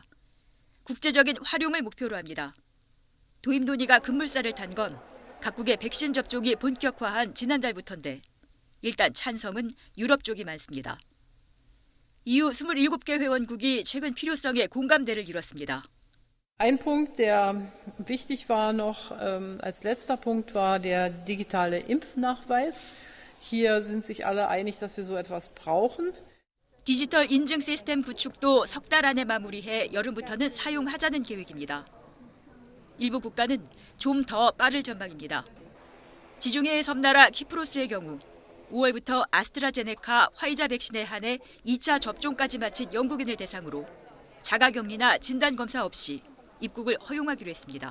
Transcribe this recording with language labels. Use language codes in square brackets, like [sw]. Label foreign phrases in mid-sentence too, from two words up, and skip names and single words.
[ko] 국제적인 활용을 목표로 합니다. 도입 논의가 급물살을 탄 건 각국의 백신 접종이 본격화한 지난달부터인데 일단 찬성은 유럽 쪽이 많습니다. EU 27개 회원국이 최근 필요성에 공감대를 이뤘습니다. [de] Ein Punkt, der wichtig war noch als letzter Punkt, war der digitale Impfnachweis. Hier sind sich alle einig, dass wir so etwas brauchen. [ko] 디지털 인증 시스템 구축도 석 달 안에 마무리해 여름부터는 사용하자는 계획입니다. 일부 국가는 좀 더 빠를 전망입니다. 지중해의 섬나라 키프로스의 경우 5월부터 아스트라제네카, 화이자 백신에 한해 2차 접종까지 마친 영국인을 대상으로 자가격리나 진단검사 없이 입국을 허용하기로 했습니다.